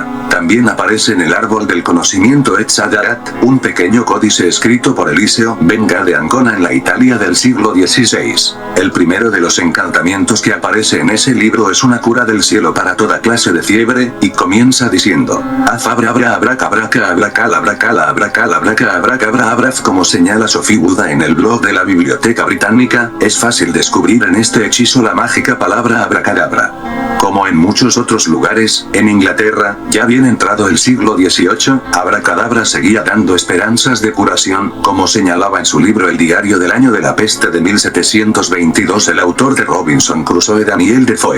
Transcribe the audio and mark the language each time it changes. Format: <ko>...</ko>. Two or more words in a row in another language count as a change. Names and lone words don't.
<es>También aparece en el árbol del conocimiento Etzadarat, un pequeño códice escrito por Eliseo Benga de Ancona en la Italia del siglo XVI. El primero de los encantamientos que aparece en ese libro es una cura del cielo para toda clase de fiebre, y comienza diciendo: haz abracabra abraca abracal abracala abracal abraca abracabra abraf. Como señala Sophie Buda en el blog de la Biblioteca Británica, es fácil descubrir en este hechizo la mágica palabra abracadabra. Como en muchos otros lugares, en Inglaterra, ya bien entrado el siglo XVIII, abracadabra seguía dando esperanzas de curación, como señalaba en su libro El diario del año de la peste de 1722 el autor de Robinson Crusoe Daniel Defoe.</es>